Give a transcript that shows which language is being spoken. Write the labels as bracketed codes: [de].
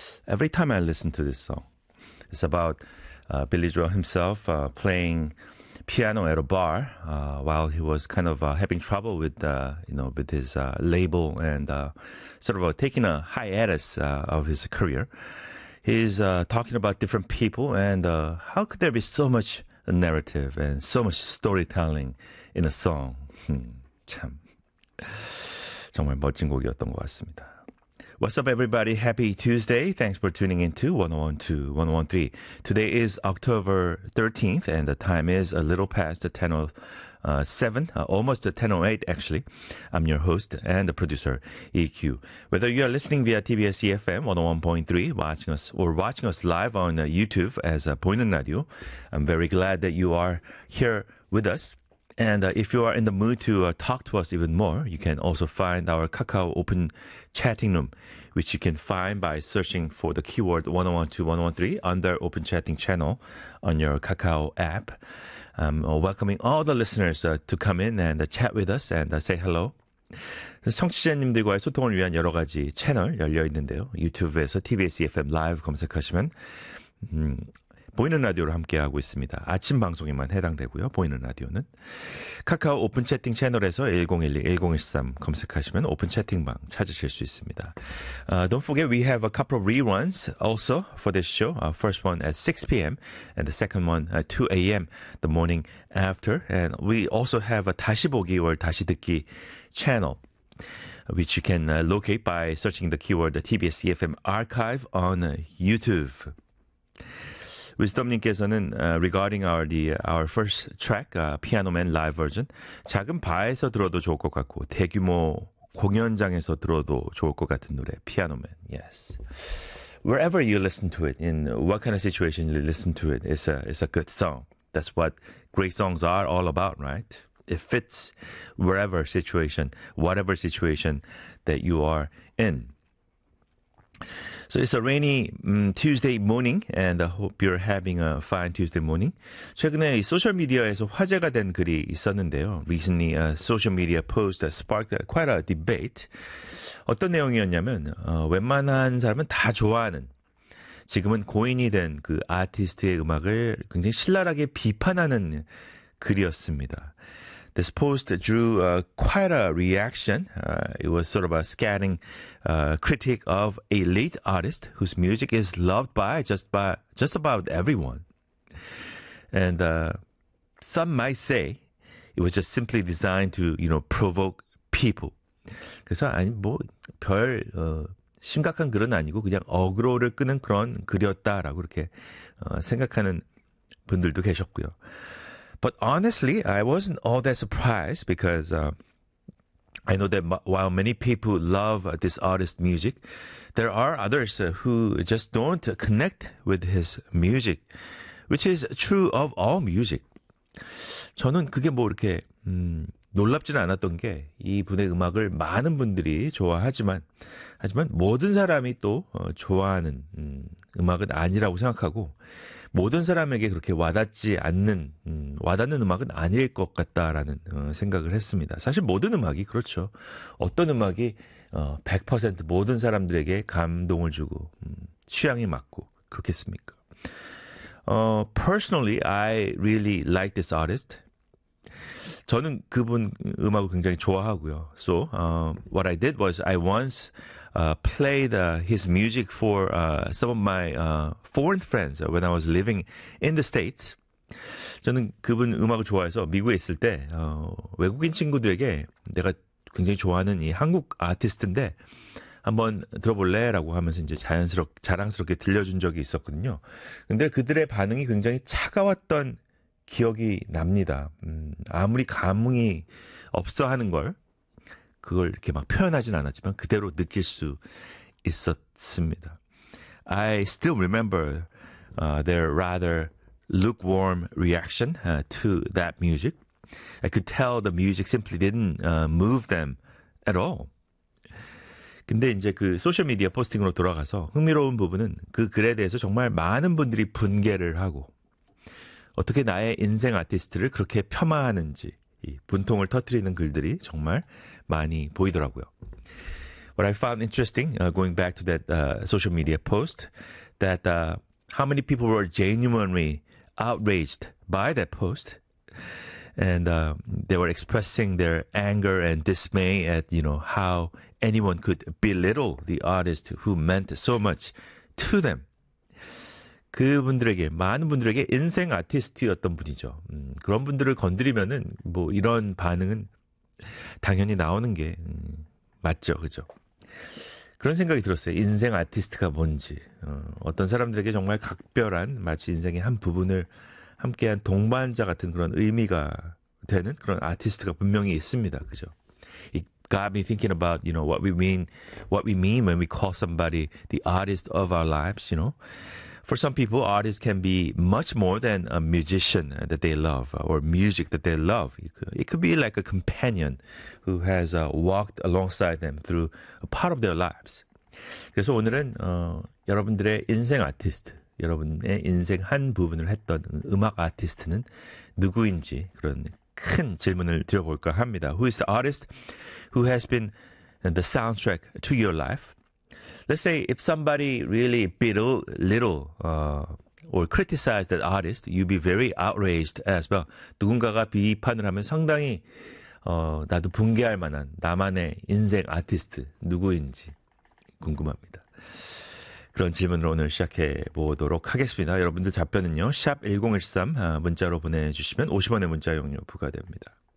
[en] Every time I listen to this song, it's about Billy Joel himself playing piano at a bar while he was kind of having trouble with, you know, with his label and sort of taking a hiatus of his career. He's talking about different people and how could there be so much narrative and so much storytelling in a song? [ko] 참. 정말 멋진 곡이었던 것 같습니다. [en] What's up, everybody? Happy Tuesday. Thanks for tuning in to 101.2, 101.3. Today is October 13th, and the time is a little past 10:07, almost 10:08, actually. I'm your host and the producer, EQ. Whether you are listening via TBS eFM 101.3, watching us live on YouTube as Boyneun Radio, I'm very glad that you are here with us. And if you are in the mood to talk to us even more, you can also find our Kakao open chatting room, which you can find by searching for the keyword 101.2, 101.3 under open chatting channel on your Kakao app. I'm welcoming all the listeners to come in and chat with us and say hello. [ko] 청취자님들과의 소통을 위한 여러 가지 채널 열려 있는데요. 유튜브에서 TBS FM 라이브 검색하시면 보이는 라디오를 함께하고 있습니다. 아침 방송에만 해당되고요. 보이는 라디오는 카카오 오픈 채팅 채널에서 1012-1013 검색하시면 오픈 채팅방 찾으실 수 있습니다. [en] Don't forget we have a couple of reruns also for this show. First one at 6 p.m. and the second one at 2 a.m. the morning after. And we also have a [ko] 다시 보기 [en] or [ko] 다시 듣기 채널 [en] which you can locate by searching the keyword TBS EFM archive on YouTube. [ko] Wisdom님께서는 [en] regarding our first track, [ko] Piano Man Live Version, 작은 바에서 들어도 좋을 것 같고 대규모 공연장에서 들어도 좋을 것 같은 노래, Piano Man. Yes. [en] Wherever you listen to it, in what kind of situation you listen to it, it's a good song. That's what great songs are all about, right? It fits wherever situation, whatever situation that you are in. So it's a rainy Tuesday morning, and I hope you're having a fine Tuesday morning. [ko] 최근에 소셜 미디어에서 화제가 된 글이 있었는데요. [en] Recently, a social media post sparked quite a debate. [ko] 어떤 내용이었냐면, 웬만한 사람은 다 좋아하는 지금은 고인이 된 그 아티스트의 음악을 굉장히 신랄하게 비판하는 글이었습니다. [en] This post drew quite a reaction. It was sort of a scathing critique of a late artist whose music is loved by just about everyone. And some might say it was just simply designed to, you know, provoke people. [ko] 그래서 아니 뭐 별 심각한 글은 아니고 그냥 어그로를 끄는 그런 글이었다라고 이렇게 생각하는 분들도 계셨고요. [en] But honestly, I wasn't all that surprised because I know that while many people love this artist's music, there are others who just don't connect with his music, which is true of all music. [ko] 저는 그게 뭐 이렇게 놀랍지는 않았던 게 이분의 음악을 많은 분들이 좋아하지만 모든 사람이 또 좋아하는 음악은 아니라고 생각하고 모든 사람에게 그렇게 와닿지 않는 와닿는 음악은 아닐 것 같다라는 생각을 했습니다. 사실 모든 음악이 그렇죠. 어떤 음악이 100% 모든 사람들에게 감동을 주고 취향이 맞고 그렇겠습니까? [en] Personally, I really like this artist. [ko] 저는 그분 음악을 굉장히 좋아하고요. [en] So what I did was I once played his music for some of my foreign friends when I was living in the States. [ko] 저는 그분 음악을 좋아해서 미국에 있을 때 외국인 친구들에게 내가 굉장히 좋아하는 이 한국 아티스트인데 한번 들어볼래라고 하면서 이제 자랑스럽게 들려준 적이 있었거든요. 근데 그들의 반응이 굉장히 차가웠던 기억이 납니다. 아무리 감흥이 없어 하는 걸 그걸 이렇게 막 표현하진 않았지만 그대로 느낄 수 있었습니다. [en] I still remember their rather lukewarm reaction to that music. I could tell the music simply didn't move them at all. [ko] 근데 이제 그 소셜 미디어 포스팅으로 돌아가서 흥미로운 부분은 그 글에 대해서 정말 많은 분들이 분개를 하고 어떻게 나의 인생 아티스트를 그렇게 폄하하는지 이 분통을 터뜨리는 글들이 정말 많이 보이더라고요. [en] what I found interesting, going back to that social media post, that how many people were genuinely outraged by that post. And they were expressing their anger and dismay at, you know, how anyone could belittle the artist who meant so much to them. [ko] 그분들에게, 많은 분들에게 인생 아티스트였던 분이죠. 그런 분들을 건드리면은 뭐 이런 반응은 당연히 나오는 게 맞죠. 그죠? 그런 생각이 들었어요. 인생 아티스트가 뭔지. 어떤 사람들에게 정말 각별한 마치 인생의 한 부분을 함께한 동반자 같은 그런 의미가 되는 그런 아티스트가 분명히 있습니다. 그죠? [en] It got me thinking about, you know, what we mean when we call somebody the artist of our lives, you know. For some people, artists can be much more than a musician that they love or music that they love. It could be like a companion who has walked alongside them through a part of their lives. [ko] 그래서 오늘은 여러분들의 인생 아티스트, 여러분의 인생 한 부분을 했던 음악 아티스트는 누구인지 그런 큰 질문을 드려볼까 합니다. [en] Who is the artist who has been the soundtrack to your life? Let's say if somebody really belittle or criticized that artist, you'd be very outraged as well. [ko] 누군가가 비판을 하면 상당히 나도 붕괴할 만한 나만의 인생 아티스트 누구인지 궁금합니다. 그런 질문으로 오늘 시작해 보도록 하겠습니다. 여러분들 답변은요. 샵 1013 문자로 보내주시면 50원의 문자 용료 부과됩니다.